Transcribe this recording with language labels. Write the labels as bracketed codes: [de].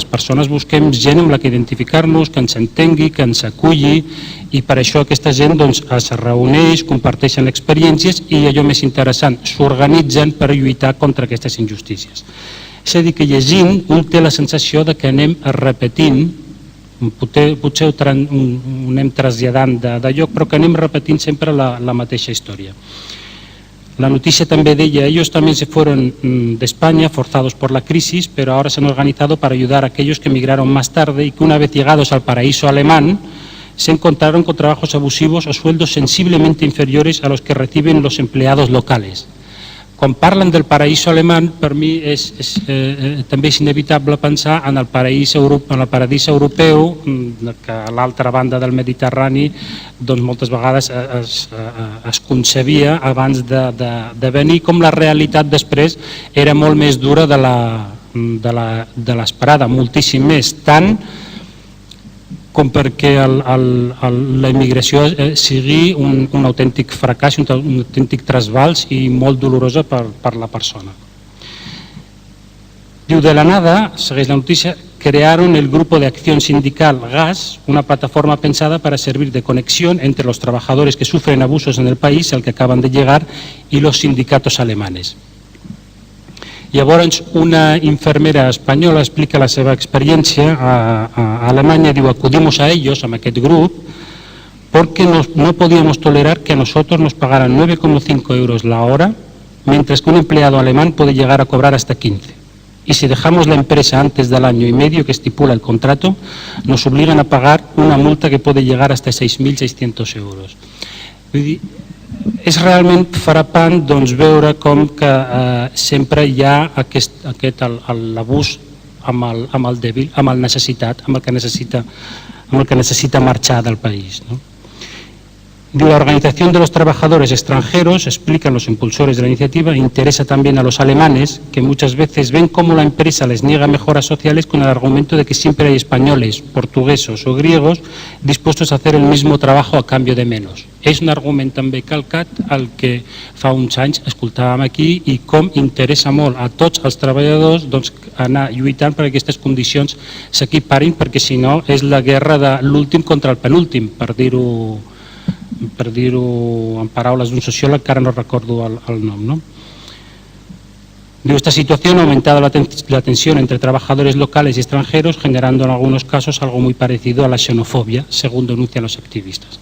[ca] Les persones busquem gent amb la que identificar-nos, que ens entengui, que ens aculli, i per això aquesta gent doncs, es reuneix, comparteixen experiències i allò més interessant, s'organitzen per lluitar contra aquestes injustícies. És a dir, que llegint un té la sensació de que anem repetint, potser ho anem traslladant de lloc, però que anem repetint sempre la mateixa història. [es] La noticia también deia, ellos también se fueron de España forzados por la crisis, pero ahora se han organizado para ayudar a aquellos que emigraron más tarde y que una vez llegados al paraíso alemán se encontraron con trabajos abusivos o sueldos sensiblemente inferiores a los que reciben los empleados locales. [ca] Quan parlen del paraíso alemany, per mi també és inevitable pensar en el paradís europeu, que a l'altra banda del Mediterrani doncs moltes vegades es concebia abans de venir, com la realitat després era molt més dura de l'esperada, moltíssim més, tant com perquè la immigració sigui un autèntic fracàs, un autèntic trasbals i molt dolorosa per la persona. Diu, [es] de la nada, [ca] segueix la notícia, [es] crearon el grupo de acción sindical GAS, una plataforma pensada para servir de conexión entre los trabajadores que sufren abusos en el país al que acaban de llegar y los sindicatos alemanes. [ca] Llavors, una infermera espanyola explica la seva experiència a Alemanya, diu, [es] acudimos a ellos, [ca] a aquest grup, [es] porque no podíamos tolerar que a nosotros nos pagaran 9,5 euros la hora, mientras que un empleado alemán puede llegar a cobrar hasta 15. Y si dejamos la empresa antes del año y medio que estipula el contrato, nos obligan a pagar una multa que puede llegar hasta 6.600 euros. [ca] Vull dir, és realment frapant doncs, veure com que sempre hi ha l'abús amb el dèbil, amb el necessitat, amb el que necessita marxar del país. No? [es] La Organización de los Trabajadores Extranjeros, explican los impulsores de la iniciativa, interesa también a los alemanes, que muchas veces ven cómo la empresa les niega mejoras sociales con el argumento de que siempre hay españoles, portuguesos o griegos dispuestos a hacer el mismo trabajo a cambio de menos. [ca] És un argument també calcat al que fa uns anys escoltàvem aquí i com interessa molt a tots els treballadors doncs, anar lluitant perquè aquestes condicions s'equiparin, perquè si no és la guerra de l'últim contra el penúltim, per dir-ho en paraules d'un sociòleg que ara no recordo el nom. [es] ¿No? Esta situación ha aumentado la tensión entre trabajadores locales y extranjeros, generando en algunos casos algo muy parecido a la xenofòbia, según denuncian los activistas.